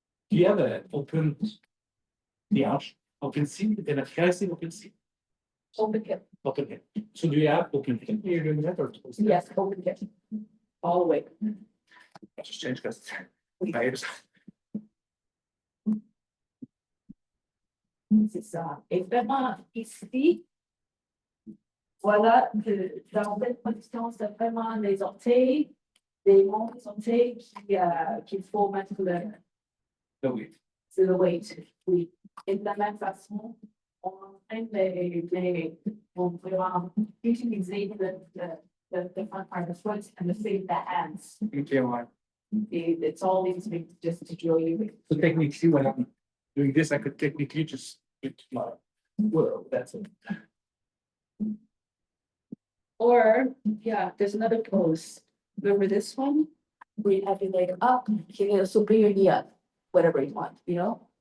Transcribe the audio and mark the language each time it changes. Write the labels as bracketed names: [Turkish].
[English] do you have an open the arch, open seat, and a high seat, open seat, Open hip. open hip. So do you have open hip? You're doing that or? Yes, open hip. All the way. I just changed because my hips. [French] C'est ça. Et vraiment, ici, voilà, dans cette position, c'est vraiment les orteils, les monts des orteils qu'il faut mettre [English] No wait. [French] sur le weight. Oui. Et de la même façon, on entraîne on peut vraiment utiliser [English] the front part of the foot and the hands. Okay, well, It's all these things just to drill you. so technically when I'm doing this, I could technically just get my, well, that's it. Or, yeah, there's another pose. Remember this one? Where you have your leg up, you can also bring your knee up, whatever you want, you know?